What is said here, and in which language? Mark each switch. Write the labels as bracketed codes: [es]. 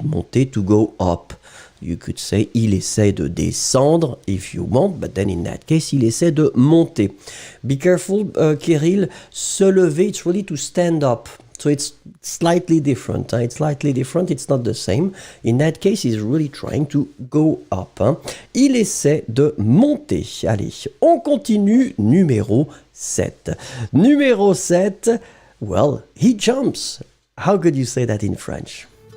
[en] Monter, to go up. You could say, [fr] il essaie de descendre, [en] if you want, but then in that case, [fr] il essaie de monter. [en] Be careful, Kirill, se lever, it's really to stand up. So it's slightly different. It's slightly different, it's not the same. In that case, he's really trying to go up. [fr] Il essaie de monter. Allez, on continue, numéro 7. [en] Numéro 7, well, he jumps. How could you say that in French?